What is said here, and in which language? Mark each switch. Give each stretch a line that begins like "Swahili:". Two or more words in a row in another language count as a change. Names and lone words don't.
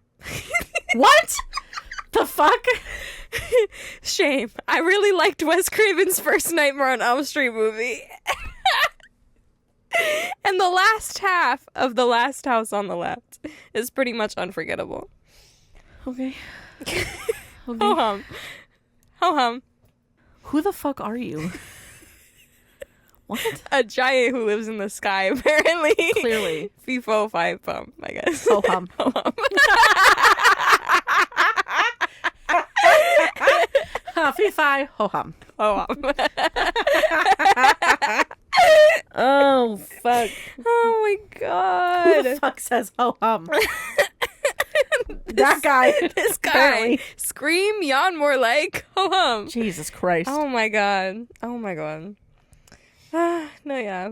English: What? The fuck? Shame. I really liked Wes Craven's first Nightmare on Elm Street movie. And the last half of The Last House on the Left is pretty much unforgettable. Okay. Ho-hum. Ho-hum. Who the fuck are you? What? A giant who lives in the sky, apparently. Clearly. FIFO 5 pump, I guess. Ho-hum. Ho-hum. Fee-fi, ho-hum. Ho-hum. Oh, fuck. Oh my Who god. the fuck says ho-hum? That guy. This guy. Apparently. Scream, yawn more like ho-hum. Jesus Christ. Oh my god. Oh my god. No, yeah.